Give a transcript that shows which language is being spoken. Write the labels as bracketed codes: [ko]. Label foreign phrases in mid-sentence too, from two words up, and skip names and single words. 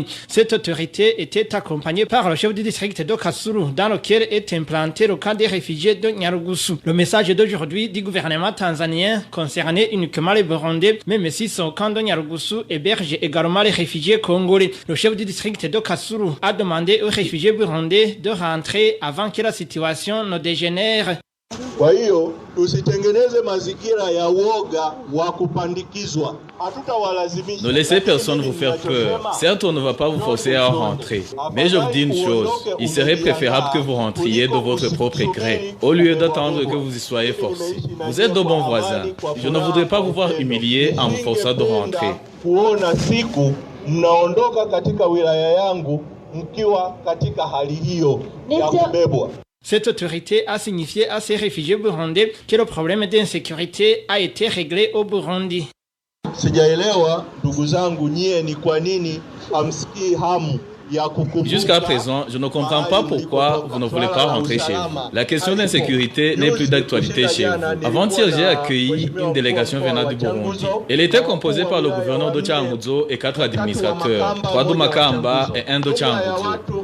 [fr] Cette autorité était accompagnée par le chef du district de Kasulu, dans lequel est implanté le camp des réfugiés de Nyarugusu. Le message d'aujourd'hui du gouvernement tanzanien concernait uniquement les Burundais, même si son camp de Nyarugusu héberge également les réfugiés congolais. Le chef du district de Kasulu a demandé aux réfugiés burundais de rentrer avant que la situation ne dégénère. [sw] Kwa hiyo tusitengeneze mazingira ya woga wa kupandikizwa. Hatutawalazimisha. [fr] Ne laissez personne vous faire peur. Certes, on ne va pas vous forcer à rentrer. Mais je vous dis une chose, il serait préférable que vous rentriez de votre propre gré, au lieu d'attendre que vous y soyez forcés. Vous êtes de bons voisins. Je ne voudrais pas vous voir humilié en vous forçant de rentrer. [sw] Kuona siku mnaondoka katika wilaya yangu mkiwa katika hali hiyo ya kubebwa. [fr] Cette autorité a signifié à ces réfugiés burundais que le problème d'insécurité a été réglé au Burundi. [sw] Sijaelewa ndugu zangu nyie ni kwa nini hamsikii hamu. [fr] Jusqu'à présent, je ne comprends pas pourquoi vous ne voulez pas rentrer chez vous. La question d'insécurité n'est plus d'actualité chez vous. Avant-hier, j'ai accueilli une délégation venant du Burundi. Elle était composée par le gouverneur de Changuzo et 4 administrateurs, 3 de Makamba et 1 de Changuzo.